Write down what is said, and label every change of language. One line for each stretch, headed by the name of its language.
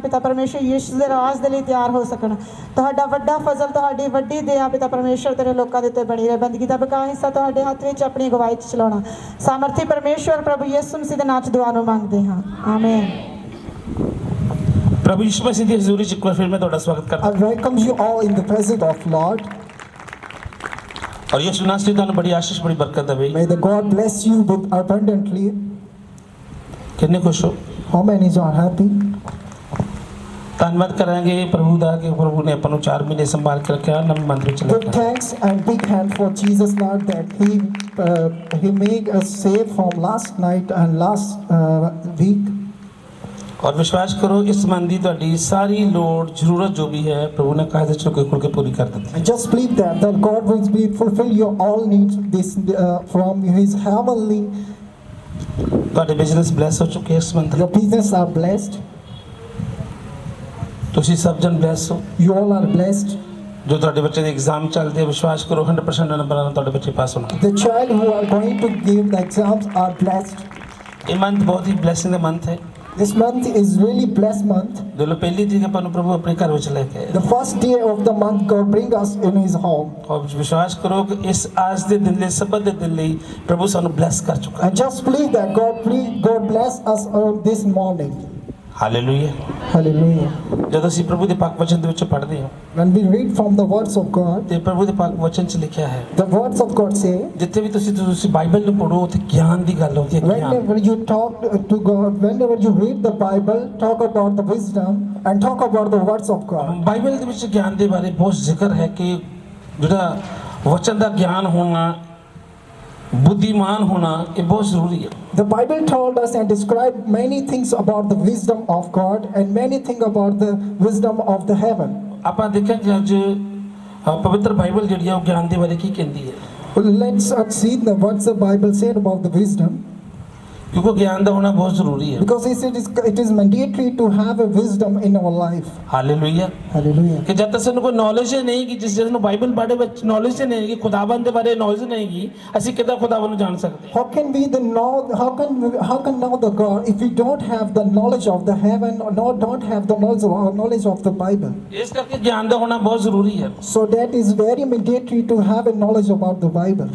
Punjabi: ਪਿਤਾ ਪਰਮੇਸ਼ਰ ਯਿਸੂ ਦੇ ਰਾਜ ਦੇ ਲਈ ਤਿਆਰ ਹੋ ਸਕਣ। ਤੁਹਾਡਾ ਵੱਡਾ ਫਜ਼ਲ, ਤੁਹਾਡੀ ਵੱਡੀ ਦਇਆ ਪਿਤਾ ਪਰਮੇਸ਼ਰ ਤੇਰੇ ਲੋਕਾਂ ਦੇ ਉੱਤੇ ਬਣੀ ਰਹੇ। ਬੰਦਗੀ ਦਾ ਬਕਾ ਹਿੱਸਾ ਤੁਹਾਡੇ ਹੱਥ ਵਿੱਚ ਆਪਣੀ ਅਗਵਾਈ 'ਚ ਚਲਾਉਣਾ। ਸਾਮਰਥੀ ਪਰਮੇਸ਼ਰ ਪ੍ਰਭੂ ਯਿਸੂ ਮਸੀਹ ਦੇ ਨਾਮ 'ਚ ਦੁਆ ਨੂੰ ਮੰਗਦੇ ਹਾਂ, ਆਮੀਨ। ਪ੍ਰਭੂ ਯਿਸੂ ਮਸੀਹ ਦੀ ਹਜ਼ੂਰੀ 'ਚ ਇੱਕ ਵਾਰ ਫਿਰ ਮੈਂ ਤੁਹਾਡਾ ਸਵਾਗਤ ਕਰਦਾ
English: I welcome you all in the presence of Lord.
Punjabi: ਔਰ ਯਿਸੂ ਨਾਸਤੀ ਤੁਹਾਨੂੰ ਬੜੀ ਆਸ਼ੀਸ਼, ਬੜੀ ਬਰਕਤ ਦੇਵੇ।
English: May the God bless you with abundantly.
Punjabi: ਕਿੰਨੇ ਖੁਸ਼ ਹੋ?
English: How many are happy?
Punjabi: ਧੰਨਵਾਦ ਕਰਾਂਗੇ ਪ੍ਰਭੂ ਦਾ ਕਿ ਪ੍ਰਭੂ ਨੇ ਆਪਾਂ ਨੂੰ 4 ਮਹੀਨੇ ਸੰਭਾਲ ਕੇ ਰੱਖਿਆ, ਨਵੇਂ ਮੰਦਰ ਵਿੱਚ ਲੈ
English: Give
Punjabi: ਕੇ ਆਇਆ।
English: thanks and big hand for Jesus Lord that he made us safe from last night and last week.
Punjabi: ਔਰ ਵਿਸ਼ਵਾਸ ਕਰੋ ਇਸ ਮਨ ਦੀ ਤੁਹਾਡੀ ਸਾਰੀ ਲੋੜ, ਜ਼ਰੂਰਤ ਜੋ ਵੀ ਹੈ ਪ੍ਰਭੂ ਨੇ ਕਾਇਦੇ ਚ ਖੁੱਲ ਕੇ ਪੂਰੀ ਕਰ ਦਿੱਤੀ।
English: And just believe that God will be fulfill your all needs this from His heavenly.
Punjabi: ਤੁਹਾਡੇ ਬਿਜ਼ਨਸ ਬਲੈਸ ਹੋ ਚੁੱਕੇ ਇਸ month.
English: Your business are blessed.
Punjabi: ਤੁਸੀਂ ਸਭ ਜਨ ਬਲੈਸ ਹੋ।
English: You all are blessed.
Punjabi: ਜੋ ਤੁਹਾਡੇ ਬੱਚੇ ਦੇ ਐਗਜ਼ਾਮ ਚੱਲਦੇ, ਵਿਸ਼ਵਾਸ ਕਰੋ 100% ਨੰਬਰਾਂ ਨਾਲ ਤੁਹਾਡੇ ਬੱਚੇ ਪਾਸ ਹੋਣਗੇ।
English: The child who are going to give the exams are blessed.
Punjabi: ਇਹ ਮੰਥ ਬਹੁਤ ਹੀ ਬਲੈਸਿੰਗ ਦਾ ਮੰਥ ਹੈ।
English: This month is really blessed month.
Punjabi: ਦਿਲੋਂ ਪਹਿਲੀ ਤਰੀਕ ਆਪਾਂ ਨੂੰ ਪ੍ਰਭੂ ਆਪਣੇ ਘਰ ਵਿੱਚ ਲੈ ਕੇ ਆਇਆ।
English: The first day of the month God bring us in His home.
Punjabi: ਔਰ ਵਿਸ਼ਵਾਸ ਕਰੋ ਕਿ ਇਸ ਅੱਜ ਦੇ ਦਿਨ ਲਈ, ਸਬਤ ਦੇ ਦਿਨ ਲਈ ਪ੍ਰਭੂ ਸਾਨੂੰ ਬਲੈਸ ਕਰ ਚੁੱਕਾ ਹੈ।
English: And just believe that God bless us on this morning.
Punjabi: Hallelujah.
English: Hallelujah.
Punjabi: ਜਦੋਂ ਅਸੀਂ ਪ੍ਰਭੂ ਦੇ ਪਾਕ ਵਚਨ ਦੇ ਵਿੱਚ ਪੜ੍ਹਦੇ ਹਾਂ
English: When we read from the words of God,
Punjabi: ਤੇ ਪ੍ਰਭੂ ਦੇ ਪਾਕ ਵਚਨ 'ਚ ਲਿਖਿਆ ਹੈ,
English: the words of God say,
Punjabi: ਜਿੱਥੇ ਵੀ ਤੁਸੀਂ ਬਾਈਬਲ ਨੂੰ ਪੜ੍ਹੋ ਉੱਥੇ ਗਿਆਨ ਦੀ ਗੱਲ ਹੁੰਦੀ ਹੈ। ਗਿਆਨ
English: whenever you talk to God, whenever you read the Bible, talk about the wisdom and talk about the words of God.
Punjabi: Bible ਦੇ ਵਿੱਚ ਗਿਆਨ ਦੇ ਬਾਰੇ ਬਹੁਤ ਜ਼ਿਕਰ ਹੈ ਕਿ ਜਿਹੜਾ ਵਚਨ ਦਾ ਗਿਆਨ ਹੋਣਾ, ਬੁੱਧੀਮਾਨ ਹੋਣਾ, ਇਹ ਬਹੁਤ ਜ਼ਰੂਰੀ ਹੈ।
English: The Bible told us and described many things about the wisdom of God and many things about the wisdom of the heaven.
Punjabi: ਆਪਾਂ ਦੇਖਿਆ ਕਿ ਅੱਜ ਪਵਿੱਤਰ ਬਾਈਬਲ ਜਿਹੜੀ ਹੈ ਉਹ ਗਿਆਨ ਦੇ ਬਾਰੇ ਕੀ ਕਹਿੰਦੀ ਹੈ।
English: Well, let's see what's the Bible said about the wisdom.
Hindi: क्योंकि ज्ञान का होना बहुत जरूरी है।
English: Because it is mandatory to have a wisdom in our life.
Hindi: Hallelujah.
English: Hallelujah.
Hindi: कि जब तक सानू कोई नॉलेज ही नहीं
Punjabi: कि जिस जिसਨੂੰ ਬਾਈਬਲ ਬਾਰੇ ਵਿੱਚ ਨੌਲੇਜ ਹੀ ਨਹੀਂ ਕਿ ਖੁਦਾਵੰਦ ਦੇ ਬਾਰੇ ਨੌਲੇਜ ਨਹੀਂ ਕਿ ਅਸੀਂ ਕਿੱਦਾਂ ਖੁਦਾਵੰਦ ਨੂੰ ਜਾਣ ਸਕਦੇ।
English: How can we then know? How can know the God if we don't have the knowledge of the heaven or don't have the knowledge of the Bible?
Punjabi: ਇਸ ਕਰਕੇ ਗਿਆਨ ਦਾ ਹੋਣਾ ਬਹੁਤ ਜ਼ਰੂਰੀ ਹੈ।
English: So that is very mandatory to have a knowledge about the Bible.